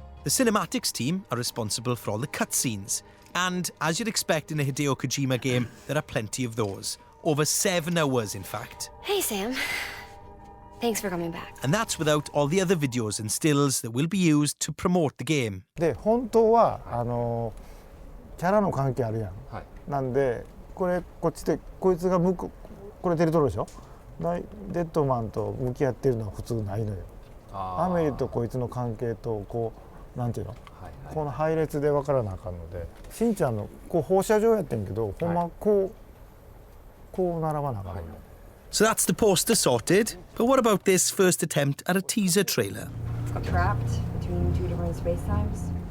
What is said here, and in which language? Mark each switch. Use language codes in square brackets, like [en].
[en] The cinematics team are responsible for all the cutscenes, and as you'd expect in a Hideo Kojima game, there are plenty of those. Over 7 hours, in fact. Hey, Sam. Thanks for coming back. And that's without all the other videos and stills that will be used to promote the game. [ja] で本当はキャラの関係あるやん。なんでこっちでこいつがこれテレトロでしょ。デッドマンと向き合ってるのは普通ないのよ。アメリとこいつの関係とこうなんていうの、この配列で分からなあかんので、しんちゃんのこう放射状やってんけど、ほんまこう並ばなあかんの。 [en] So that's the poster sorted, but what about this first attempt at a teaser trailer? Trapped between two different space times.